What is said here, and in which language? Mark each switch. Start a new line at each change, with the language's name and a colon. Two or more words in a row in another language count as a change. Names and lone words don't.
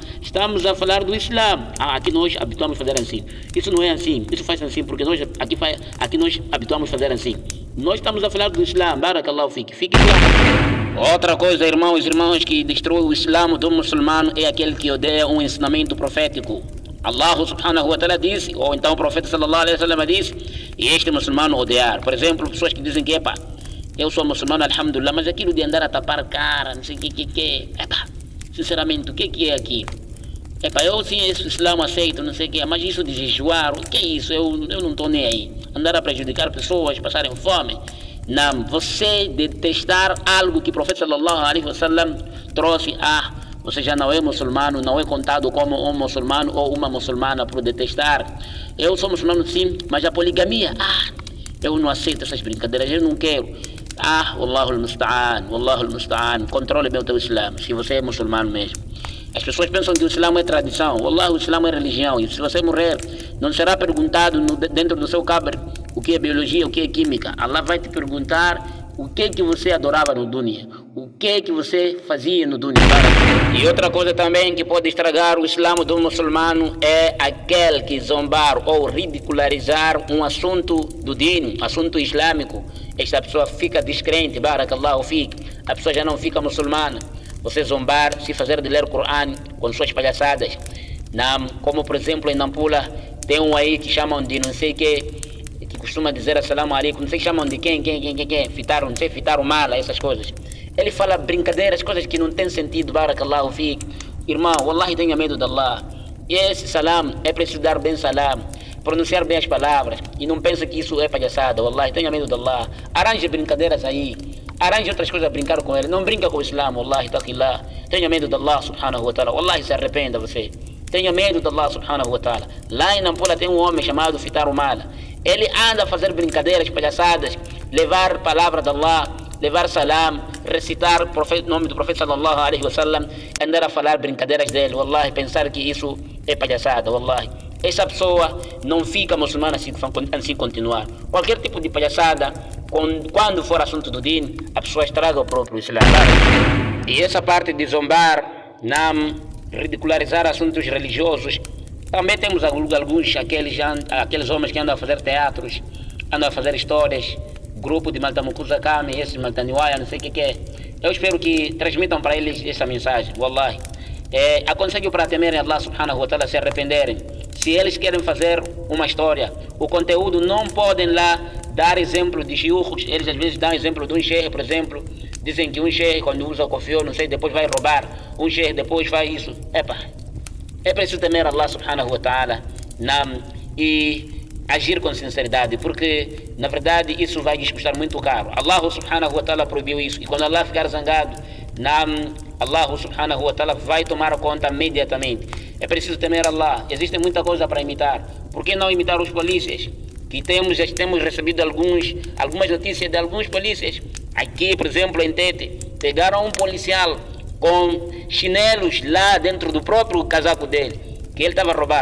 Portuguese: Estamos a falar do Islã. Aqui nós habituamos a fazer assim. Isso não é assim. Isso faz assim porque nós aqui nós habituamos a fazer assim. Nós estamos a falar do Islã.
Arabic: بارك الله فيك.
Portuguese: Fique claro. Outra coisa, irmãos e irmãs, que destrói o Islã do muçulmano é aquele que odeia um ensinamento profético.
Arabic: الله سبحانه وتعالى
Portuguese: disse, ou então o profeta
Arabic: صلى الله عليه وسلم
Portuguese: disse, e este muçulmano odiar. Por exemplo, pessoas que dizem que eu sou muçulmano, alhamdulillah, mas aquilo de andar a tapar cara, não sei o que. Sinceramente, o que é aqui? Eu sim, esse Islã aceito, não sei o que, mas isso de jejuar, o que é isso? Eu não estou nem aí. Andar a prejudicar pessoas, passarem fome. Não, você detestar algo que o profeta
Arabic: صلى الله عليه وسلم
Portuguese: trouxe, você já não é muçulmano, não é contado como um muçulmano ou uma muçulmana por detestar. Eu sou muçulmano sim, mas a poligamia, eu não aceito essas brincadeiras, eu não quero.
Arabic: والله المستعان,
Portuguese: controle bem o teu Islã, se você é muçulmano mesmo. As pessoas pensam que o Islã é tradição. Wallah, o Islã é religião. E se você morrer, não será perguntado dentro do seu cabr o que é biologia, o que é química. Allah vai te perguntar o que você adorava no dunya, o que você fazia no dunya. E outra coisa também que pode estragar o Islã do muçulmano é aquele que zombar ou ridicularizar um assunto do din, assunto islâmico. Esta pessoa fica descrente,
Arabic: بارك الله فيك.
Portuguese: A pessoa já não fica muçulmana. Você zombar, se fazer de ler o Corão com suas palhaçadas. Como por exemplo em Nampula, tem um aí que chamam de não sei que costuma dizer
Arabic: السلام عليكم,
Portuguese: não sei que chamam de quem, fitaram, não sei, fitaram mala, essas coisas. Ele fala brincadeiras, coisas que não tem sentido,
Arabic: بارك الله فيك.
Portuguese: Irmão, wallahi tenha medo de Allah. E esse salam, é preciso dar bem salam, pronunciar bem as palavras, e não pense que isso é palhaçada, wallahi tenha medo de Allah. Arranje brincadeiras aí. Arranje outras coisas a brincar com ele. Não brinca com o Islã,
Arabic: والله اتق الله.
Portuguese: Tenha medo de
Arabic: الله سبحانه وتعالى. والله,
Portuguese: se arrependa você. Tenha medo de
Arabic: الله سبحانه وتعالى.
Portuguese: Lá em Nampula tem um homem chamado Fitar Mala. Ele anda a fazer brincadeiras, palhaçadas, levar palavra de Allah, levar salam, recitar o nome do profeta
Arabic: صلى الله عليه وسلم,
Portuguese: andar a falar brincadeiras dele. Wallahi, pensar que isso é palhaçada, wallahi. Essa pessoa não fica muçulmana assim continuar. Qualquer tipo de palhaçada, quando for assunto do din, a pessoa estraga o próprio Islã. E essa parte de zombar, ridicularizar assuntos religiosos, também temos aqueles homens que andam a fazer teatros, andam a fazer histórias, grupo de Maltamukuza Kami, esse Maltaniwaya, não sei o que é. Eu espero que transmitam para eles essa mensagem, wallahi. aconselho para temerem
Arabic: الله سبحانه وتعالى,
Portuguese: se arrependerem. Se eles querem fazer uma história, o conteúdo não podem lá dar exemplo de shiukhs. Eles às vezes dão exemplo de um sheikh, por exemplo. Dizem que um sheikh quando usa o cofiô, não sei, depois vai roubar. Um sheikh depois vai isso. É preciso temer
Arabic: الله سبحانه وتعالى
Portuguese: e agir com sinceridade, porque na verdade isso vai lhes custar muito caro.
Arabic: الله سبحانه وتعالى
Portuguese: proibiu isso, e quando Allah ficar zangado,
Arabic: الله سبحانه وتعالى
Portuguese: vai tomar conta imediatamente. É preciso temer Allah. Existe muita coisa para imitar. Por que não imitar os polícias? Já temos recebido algumas notícias de alguns polícias. Aqui, por exemplo, em Tete, pegaram um policial com chinelos lá dentro do próprio casaco dele, que ele estava a roubar.